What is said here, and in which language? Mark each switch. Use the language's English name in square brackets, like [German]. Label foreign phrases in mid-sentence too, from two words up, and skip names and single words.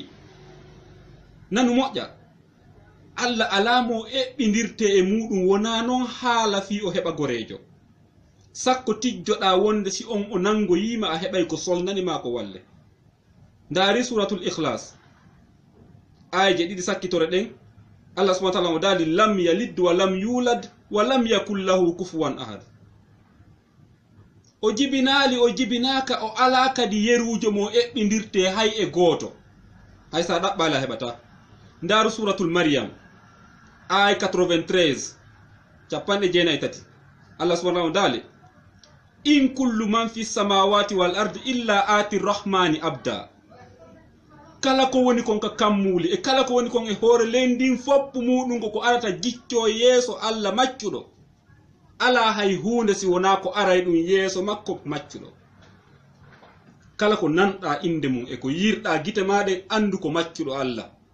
[Fula] Nanu moƴƴa, Allah alamo eɓɓidirte e muɗum wona noon haala fi o heɓa gorejo. Sakko tijjoɗa wonde si on o nango yima a heɓay ko solnanima ko walle. Ndaari suratul ikhlas ayaje ɗiɗi sakkitore ɗen, [Arabic] الله سبحانه وتعالى [Fula] o dali [Arabic] لم يلد ولم يولد ولم يكن له كفوا أحد. [Fula] O jibinaka o ala kadi yerujo mo eɓɓidirte hay e goto. Hay sa ɗaɓɓala heɓata. Ndaaru suratul Maryam ay 93 capanɗe jeenayi tati, [Arabic] الله سبحانه وتعالى dali إن كل من في السماوات والأرض إلا آتي الرحمن عبدا. [Fula] Kala ko woni kon ka kammuli e kala ko woni kon e hoore leyndin foppu muɗum ko arata jicco yeeso Allah maccuɗo. Ala hay hunde si wona ko aray ɗum yeeso makko maccuɗo. Kala ko nanɗa inde mum e ko yirɗa gite maɗe andu ko maccuɗo Allah.